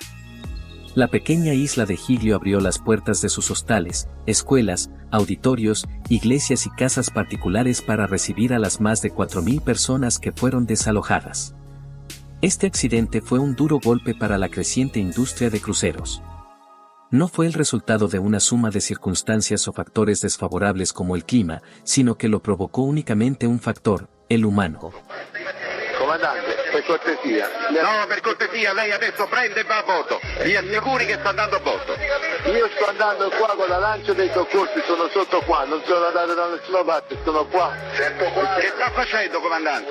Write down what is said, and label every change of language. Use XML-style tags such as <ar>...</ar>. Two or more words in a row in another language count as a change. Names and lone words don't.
<es>La pequeña isla de Giglio abrió las puertas de sus hostales, escuelas, auditorios, iglesias y casas particulares para recibir a las más de 4.000 personas que fueron desalojadas. Este accidente fue un duro golpe para la creciente industria de cruceros. No fue el resultado de una suma de circunstancias o factores desfavorables como el clima, sino que lo provocó únicamente un factor, el humano.</es> <it>Comandante, per cortesia. No, per cortesia, lei adesso prende e va a bordo. Mi assicuri che sta andando a bordo. Io sto andando qua con la lancia dei soccorsi, sono sotto qua, non sono andato da nessuna parte, sono qua. Che sta facendo, comandante?</it>